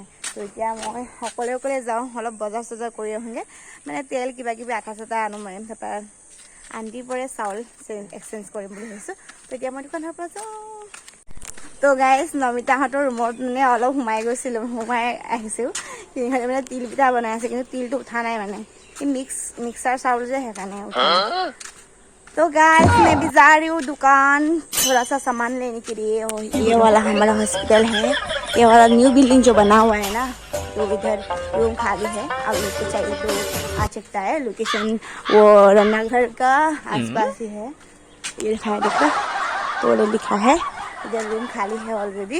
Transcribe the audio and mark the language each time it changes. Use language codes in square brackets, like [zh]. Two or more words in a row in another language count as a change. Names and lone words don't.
[as] তো এতিয়া মই অকলে যাওঁ, অলপ বজাৰ চজাৰ কৰি আহোঁগৈ, মানে তেল কিবা কিবি আটা চাটা আনো, মানে তাৰপৰা আন্টিৰ পৰে চাউল এক্সচেঞ্জ কৰিম বুলি ভাবিছোঁ। তো এতিয়া মই দোকানৰ পৰা যাওঁ। তো গাইজ নমিতাহঁতৰ ৰুমত মানে অলপ সোমাই আহিছোঁ, সিহঁতে মানে তিল পিঠা বনাই আছে, কিন্তু তিলটো উঠা নাই, মানে মিক্সাৰ চাউল যে সেইকাৰণে উঠা নাই। [hi] तो गाइस मैं भी जा रही हूँ दुकान, थोड़ा सा सामान लेने के लिए। और ये वाला हमारा हॉस्पिटल है, ये वाला [en] new building [hi] जो बना हुआ है ना, तो इधर रूम खाली है, अब लोग चाहिए तो आ सकता है। लोकेशन वो रमनाघर का आसपास ही है, ये देखो तो लिखा है, इधर रूम खाली है ऑलरेडी।